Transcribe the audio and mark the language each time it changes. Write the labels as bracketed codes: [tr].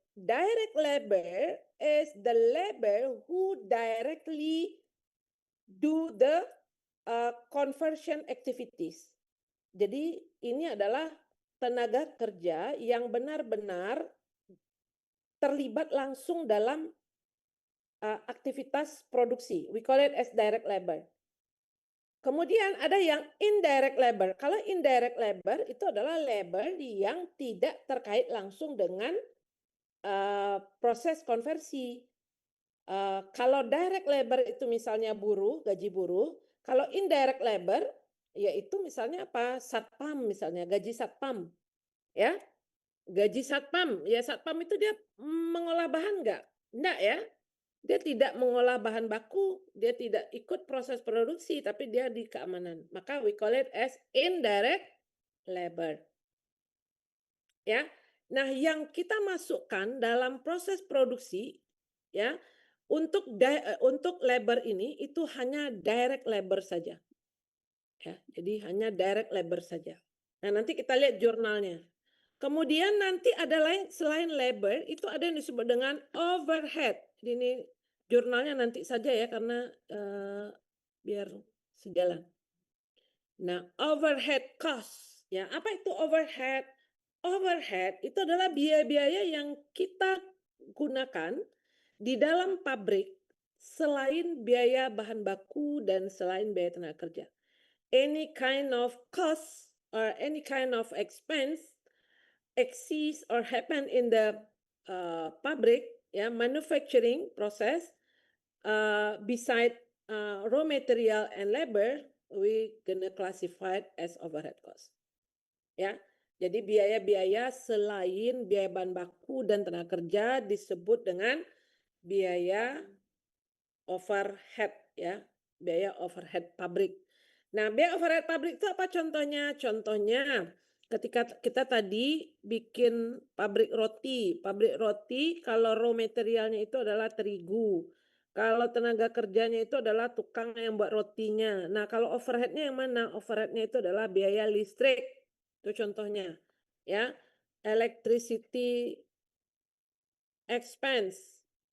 [en] Direct labor is the labor who directly do the conversion activities. [id] Jadi ini adalah tenaga kerja yang benar-benar terlibat langsung dalam aktivitas produksi. [en] We call it as direct labor. [id] Kemudian ada yang indirect labor. Kalau indirect labor itu adalah labor yang tidak terkait langsung dengan proses konversi. Kalau direct labor itu misalnya buruh, gaji buruh. Kalau indirect labor yaitu misalnya apa? Satpam misalnya, gaji satpam. Ya, gaji satpam. Ya, satpam itu dia mengolah bahan enggak? Enggak ya. Dia tidak mengolah bahan baku, dia tidak ikut proses produksi, tapi dia di keamanan. Maka [en] we call it as indirect labor. Ya. [id] Nah, yang kita masukkan dalam proses produksi ya, untuk labor ini itu hanya direct labor saja. Ya, jadi hanya direct labor saja. Nah, nanti kita lihat jurnalnya. Kemudian nanti ada lain selain labor itu ada yang disebut dengan overhead. Jadi ini jurnalnya nanti saja ya karena biar sejalan. Nah, overhead cost. Ya, apa itu overhead? Overhead itu adalah biaya-biaya yang kita gunakan di dalam pabrik selain biaya bahan baku dan selain biaya tenaga kerja. [en] Any kind of cost or any kind of expense exists or happen in the pabrik, ya, manufacturing process, beside raw material and labor, we gonna classify it as overhead cost. [id] Ya, jadi biaya-biaya selain biaya bahan baku dan tenaga kerja disebut dengan biaya overhead, ya, biaya overhead pabrik. Nah, biaya overhead pabrik itu apa contohnya? Contohnya ketika kita tadi bikin pabrik roti kalau raw materialnya itu adalah terigu. Kalau tenaga kerjanya itu adalah tukang yang buat rotinya. Nah, kalau overheadnya yang mana? Overheadnya itu adalah biaya listrik. Itu contohnya. [en] Ya, electricity expense.